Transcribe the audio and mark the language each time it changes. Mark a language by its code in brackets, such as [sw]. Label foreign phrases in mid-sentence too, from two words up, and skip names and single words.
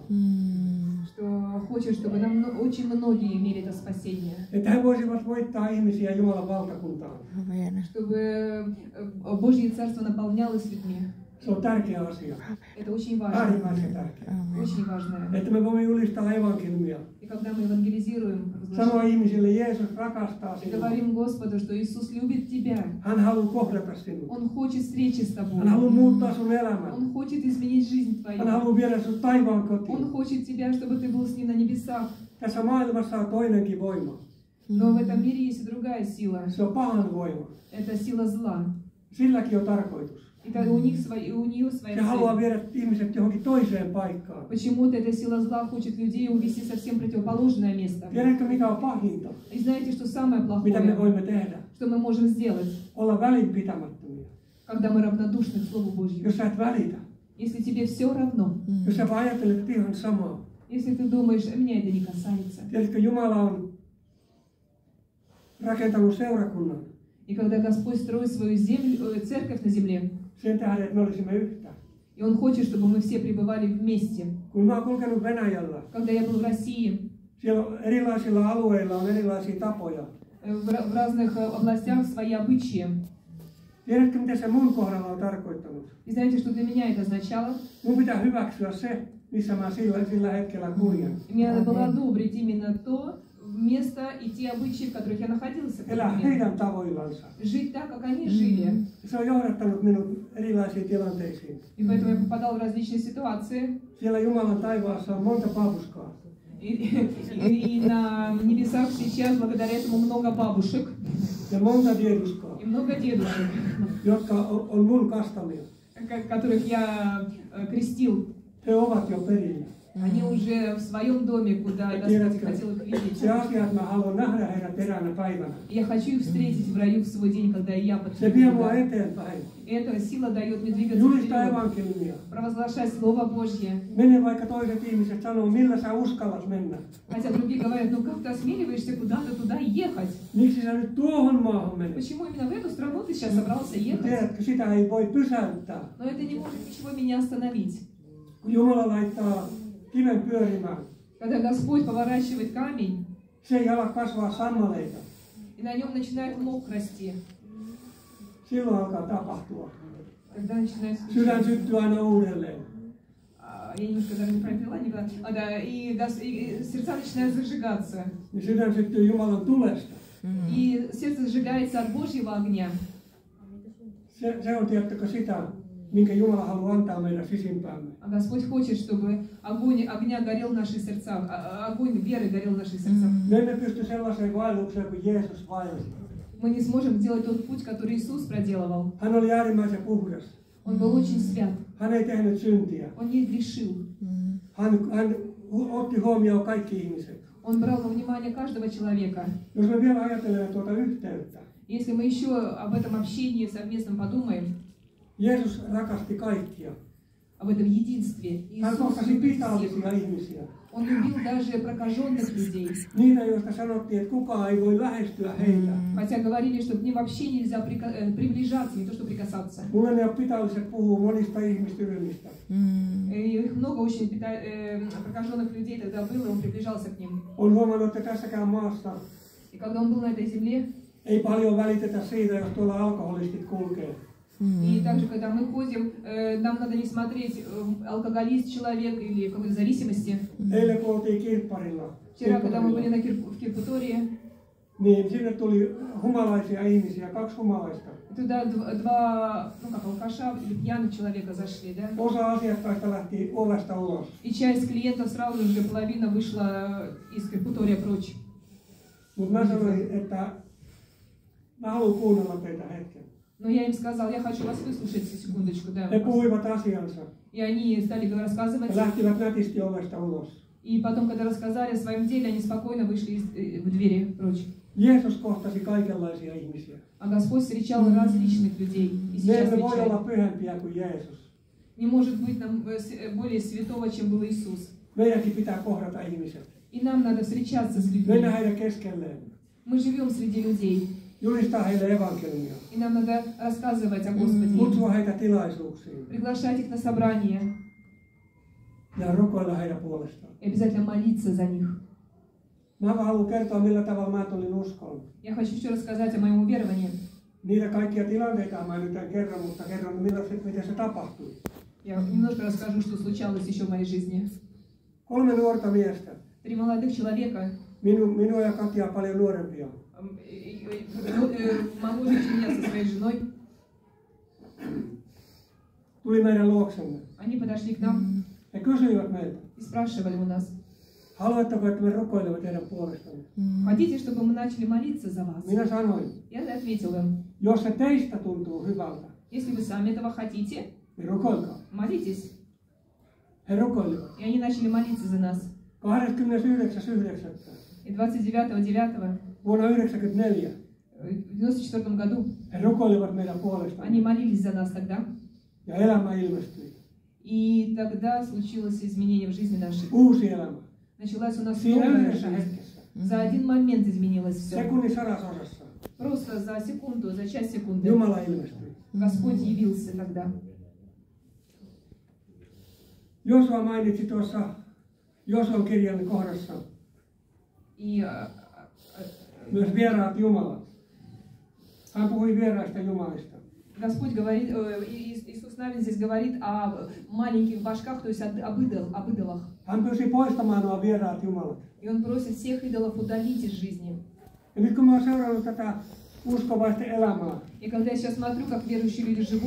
[ru] что хочет, чтобы очень многие имели это спасение, [fi] Että he voisivat voittaa ihmisiä Jumalan valtakuntaan. [ru] чтобы Божье Царство наполнялось людьми. [fi] Se on tärkeä asia. [ru] Это очень важно, [fi] Äärimmäisen tärkeä. [ru] очень важно. [fi] Että me voimme julistaa evankeliumia. [ru] И когда мы евангелизируем, [fi] Sanoa ihmisille, Jeesus rakastaa [ru] и [fi] sinua. [ru] говорим Господу, что Иисус любит тебя, [fi] Hän haluaa kohdata sinua. [ru] Он хочет встречи с тобой, [fi] Hän haluaa muuttaa sun elämän. [ru] Он хочет изменить жизнь [fi] Hän [ru] твою, [fi] haluaa viedä sut taivaan kotiin. [ru] Он хочет тебя, чтобы ты был с Ним на небесах. [fi] Tässä maailmassa on toinenkin voima. [ru] Но в этом мире есть и другая сила. [fi] Se on pahan voima. [ru] Это сила зла. [fi] Silläkin on tarkoitus. [ru] И у нее своя [fi] Se haluaa [ru] цель. [fi] viedä ihmiset johonkin toiseen paikkaan. [ru] Почему-то эта сила зла хочет людей увести совсем противоположное место. [fi] Tiedätkö mikä on pahinta? [ru] И знаете, что самое [fi] Mitä me [ru] плохое, [fi] voimme tehdä? [ru] что мы можем сделать, [fi] Olla välinpitämättömiä. [ru] когда мы равнодушны к Слову Божьему? [fi] Jos sä et välitä. [ru] Если тебе все равно, [fi] Jos sä vaan ajattelet, että ihan samaa. [ru] если ты думаешь, меня это не касается. [fi] Tiedätkö, Jumala on rakentanut seurakunnan [ru] И когда Господь строит свою церковь на земле, [fi] sen tähden, että me olisimme yhtä. [ru] и Он хочет, чтобы мы все пребывали вместе. [fi] Kun mä oon kulkenut Venäjällä, [ru] Когда я был в России, [fi] siellä on erilaisilla alueilla on erilaisia tapoja. [ru] в разных областях свои обычаи. [fi] Tiedätkö, mitä se mun kohdalla on tarkoittanut? [ru] И знаете, что для меня это означало? [fi] Mun pitää hyväksyä se, missä mä sillä hetkellä kuljen. [ru] Мне надо было одобрить именно то место и те обычаи, в которых я находился в тот [fi] Elää [ru] момент. [fi] heidän tavoillansa. [ru] Жить так, как они жили. [fi] Se on johdattanut minut erilaisiin tilanteisiin. [ru] И поэтому я попадал в различные ситуации. [fi] Siellä Jumalan taivaassa on monta paapuskaa. [ru] И на небесах сейчас благодаря этому много бабушек [fi] Ja monta dieduskaa, [ru] и много дедушек, [fi] jotka on mun kastamia. [ru] которых я крестил. [fi] He ovat jo perillä. [ru] Они уже в своем доме, куда Господь хотел их видеть. [fi] Se asia, että mä haluan nähdä heidät eräänä päivänä. [ru] Я хочу их встретить в раю в свой день, когда и я [fi] Se vie [ru] подхожу [fi] mua [ru] туда. [fi] eteenpäin. [ru] И эта сила дает мне двигаться [fi] Julistaa [ru] вперед, [fi] evankeliumia. [ru] провозглашать Слово Божье. [fi] Mene vaikka toiset ihmiset sanoo, millä sä uskallat mennä. [ru] Хотя другие говорят, ну как ты осмеливаешься куда-то туда ехать? [fi] Miksi sä nyt tuohon maahan menet? [ru] Почему именно в эту страну ты сейчас собрался ехать? [fi] Tiedätkö, sitä ei voi pysäyttää. [ru] Но это не может ничего меня остановить. [fi] Kun Jumala laittaa kiven pyörimään, [ru] Когда Господь поворачивает камень, [fi] se ei ala kasvaa sammaleita. [ru] и на нем начинает мох расти, [fi] Silloin alkaa tapahtua. [ru] когда начинает [fi] Sydän [ru] случаться. [fi] syttyy aina uudelleen. [ru] Я немножко даже неправильно поняла, никогда. Да, и сердца начинают зажигаться. [fi] Niin sydän syttyy Jumalan tulesta. [ru] И сердце зажигается от Божьего огня. [fi] Se on, tiedättekö, sitä, minkä Jumala haluaa antaa meidän sisimpäämme. [ru] А Господь хочет, чтобы огонь огня горел в наших сердцах, огонь веры горел в наших сердцах. [fi] Me emme pysty sellaiseen vaellukseen kuin Jeesus vaelsi. [ru] Мы не сможем сделать тот путь, который Иисус проделывал. [fi] Hän oli äärimmäisen puhdas. [ru] Он был очень свят. [fi] Hän ei tehnyt syntiä. [ru] Он не грешил. [fi] Hän otti huomioon kaikki ihmiset. [ru] Он брал во внимание каждого человека. [fi] Jos me vielä ajattelemme tuota yhteyttä, [ru] Если мы еще об этом общении совместном подумаем, [fi] Jeesus rakasti kaikkia. [ru] об этом единстве, [fi] Hän [ru] Иисус [fi] kohtasi [ru] любит всех. [fi] pitallisia ihmisiä. [ru] Он любил даже прокаженных людей. [fi] Niitä, joista sanottiin, että kukaan ei voi lähestyä heitä. [ru] Хотя говорили, что к ним вообще нельзя приближаться, не то что прикасаться. [fi] Mulle ne pitalliset puhuu monista ihmisryhmistä. [ru] И их много очень прокаженных людей тогда было, и он приближался к ним. [fi] On huomannut, että tässäkään maassa [ru] И когда он был на этой земле, [fi] ei paljon välitetä siitä, jos tuolla alkoholistit kulkee. [ru] и также, когда мы ходим, нам надо не смотреть, алкоголист человек или в какой-то зависимости. [fi] Eilen kun oltiin kirpparilla, [ru] Вчера, когда мы были в Кирпутории, [fi] niin sinne tuli humalaisia ihmisiä, 2 humalaista. [ru] туда два, ну как, алкаша или пьяных человека зашли, да? [fi] Osa asiakkaista lähti ovesta ulos. [ru] И часть клиентов сразу же, половина вышла из Кирпутория прочь. [fi] Mutta mä sanoin, että mä haluan kuunnella teitä hetken. [ru] Но я им сказал, я хочу вас выслушать секундочку, да. [fi] He puhuivat asiansa [ru] И они стали рассказывать. [fi] ja lähtivät nätisti ovesta ulos. [ru] И потом, когда рассказали о своем деле, они спокойно вышли в двери прочь. [fi] Jeesus kohtasi kaikenlaisia ihmisiä. [ru] А Господь встречал различных людей. И [fi] Me [ru] сейчас [fi] emme voi olla [ru] встречает. [fi] pyhempiä kuin Jeesus. [ru] Не может быть нам более святого, чем был Иисус. [fi] Meidänkin pitää kohdata ihmiset. [ru] И нам надо встречаться с [fi] Mennä [ru] людьми. [fi] heidän keskelleen. [ru] Мы живем среди людей. [fi] Julistaa heille evankeliumia. [ru] И нам надо рассказывать о Господе. [fi] Kutsua heitä tilaisuuksiin. [ru] Приглашать их на собрание. [fi] Ja rukoilla heidän puolestaan. [ru] И обязательно молиться за них. [fi] Mä haluan kertoa, millä tavalla mä tulin uskoon. [ru] Я хочу еще рассказать о моем уверовании. [fi] Niitä kaikkia tilanteita mä nyt en kerro, mutta kerron, miten se tapahtui. [ru] Я немножко расскажу, что случалось еще в моей жизни. [fi] 3 nuorta miestä. [ru] 3 молодых человека, [fi] Minua ja Katjaa paljon nuorempia. [ru] моложе, чем я со своей женой, [fi] Tuli meidän luoksemme. [ru] они подошли к нам [fi] He kysyivät meiltä, [ru] и спрашивали у нас, [fi] haluatteko, että me rukoilemme teidän puolestanne? [ru] хотите, чтобы мы начали молиться за вас? [fi] Minä sanoin, [ru] Я ответил им, [fi] jos se teistä tuntuu hyvältä, [ru] если вы сами этого хотите, [fi] niin rukoilkaa. [ru] молитесь. [fi] He rukoilivat. [ru] И они начали молиться за нас. [fi] 29.9. [ru] И 29.9. [fi] vuonna 1994 [ru] в 94 году [fi] he rukoilivat meidän puolestaan. [ru] они молились за нас тогда. [fi] Ja elämä ilmestyi. [ru] И тогда случилось изменение в жизни нашей. [fi] Uusi elämä. [ru] Началась у нас [fi] Siinä [ru] новая [fi] yhdessä [ru] жизнь. [fi] hetkessä. [ru] За один момент изменилось все. [fi] Sekunnin sadasosassa. [ru] Просто за секунду, за часть секунды. [fi] Jumala ilmestyi. [ru] Господь явился тогда. [fi] Josua mainitsi tuossa Josuan kirjan kohdassa [ru] И [fi] myös vieraat jumalat. Hän puhui vieraista jumalista. [ru] Господь говорит, Иисус Навин здесь говорит о маленьких башках, то есть об идолах. [fi] Hän pyysi poistamaan nuo vieraat jumalat. [ru] И он просит всех идолов удалить из жизни. [fi] Ja nyt kun mä oon seurannut tätä uskovaisten elämää, [ru] И когда я сейчас смотрю, как верующие люди живут,